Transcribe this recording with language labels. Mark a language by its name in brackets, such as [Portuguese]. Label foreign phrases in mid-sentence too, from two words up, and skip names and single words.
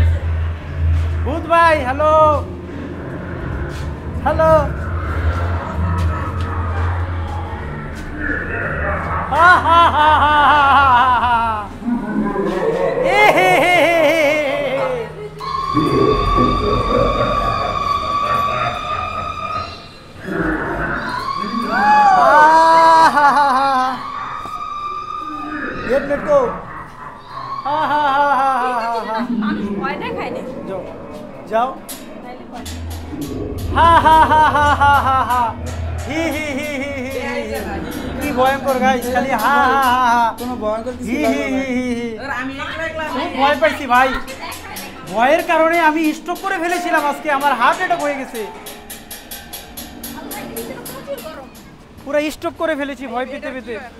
[Bangla] ভূত ভাই, হ্যালো হ্যালো। হা হা হা হা হা, এ হে হে হে হে। को हा हा हा हा हा हा মানুষ ভয় দেখায় না [Hindi] जाओ जाओ हा हा हा हा हा हा हा হি হি হি হি [Bangla] কি ভয়ঙ্কর গাইস খালি হা হা হা হা কোনো ভয়ঙ্কর কিছু হি লাগে হি না হি হি আমি একলা একলা খুব ভয় পাইছি ভাই ভয়ের কারণে আমি স্ট্রোক করে ফেলেছিলাম আজকে আমার [English] heart attack [Bangla] হয়ে গেছে পুরো স্টপ করে ফেলেছি ভয় পেতে পেতে